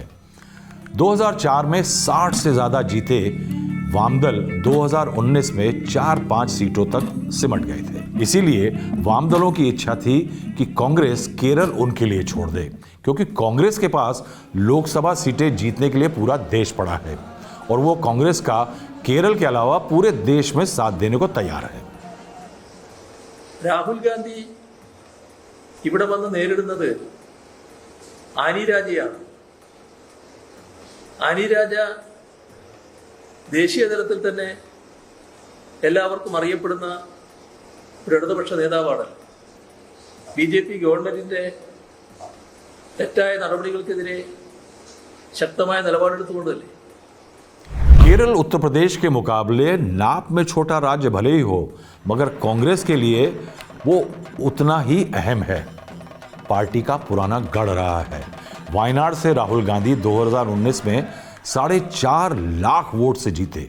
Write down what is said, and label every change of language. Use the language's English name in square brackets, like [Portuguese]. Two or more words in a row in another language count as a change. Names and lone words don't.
[Hindi] 2004 में 60 से ज़्यादा जीते वामदल 2019 में 4-5 सीटों तक सिमट गए थे। इसीलिए वाम दलों की इच्छा थी कि कांग्रेस केरल उनके लिए छोड़ दे, क्योंकि कांग्रेस के पास लोकसभा सीटें जीतने के लिए पूरा देश पड़ा है और वो कांग्रेस का केरल के अलावा पूरे देश में साथ देने को तैयार है। [Malayalam] രാഹുൽ ഗാന്ധി ഇവിടെ വന്ന് നേരിടുന്നത് ആനി രാജയാണ്. ആനി രാജ ദേശീയ തലത്തിൽ തന്നെ എല്ലാവർക്കും അറിയപ്പെടുന്ന ഒരു ഇടതുപക്ഷ നേതാവാണ്. ബിജെപി ഗവൺമെന്റിന്റെ തെറ്റായ നടപടികൾക്കെതിരെ ശക്തമായ നിലപാടെടുത്തുകൊണ്ടല്ലേ। [Hindi] केरल उत्तर प्रदेश के मुकाबले नाप में छोटा राज्य भले ही हो, मगर कांग्रेस के लिए वो उतना ही अहम है। पार्टी का पुराना गढ़ रहा है। वायनाड से राहुल गांधी 2019 में 4.5 लाख वोट से जीते।